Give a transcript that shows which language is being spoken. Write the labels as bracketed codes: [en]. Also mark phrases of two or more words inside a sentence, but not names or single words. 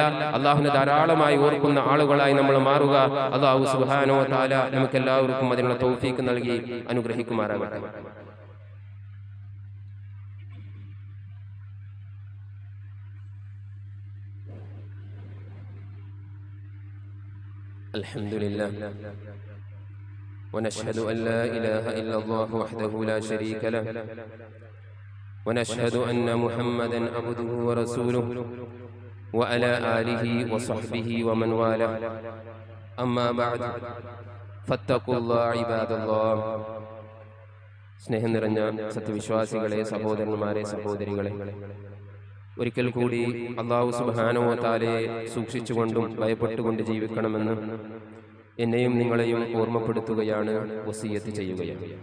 [ml] അല്ലാഹുവിനെ ധാരാളമായി ഓർക്കുന്ന ആളുകളായി നമ്മൾ മാറുക. [ar] الله سبحانه وتعالى [ml] നമുക്ക് എല്ലാവർക്കും അതിനുള്ള തൗഫീഖ് നൽകി അനുഗ്രഹിക്കുമാറാകട്ടെ. [ar] അൽഹംദുലില്ലാഹ് ونشهد أن لا إله إلا الله وحده لا شريك له ونشهد أن محمدا عبده ورسوله وعلى آله وصحبه ومن والاه أما بعد فاتقوا الله عباد الله. [ml] സ്നേഹം നിറഞ്ഞ സത്യവിശ്വാസികളെ, സഹോദരന്മാരെ, സഹോദരികളെ, ഒരിക്കൽ കൂടി [ar] الله سبحانه وتعالى [ml] സൂക്ഷിച്ചുകൊണ്ടും ഭയപ്പെട്ടുകൊണ്ട് ജീവിക്കണമെന്ന് എന്നെയും നിങ്ങളെയും ഓർമ്മപ്പെടുത്തുകയാണ്, വസിയത്ത് ചെയ്യുകയാണ്.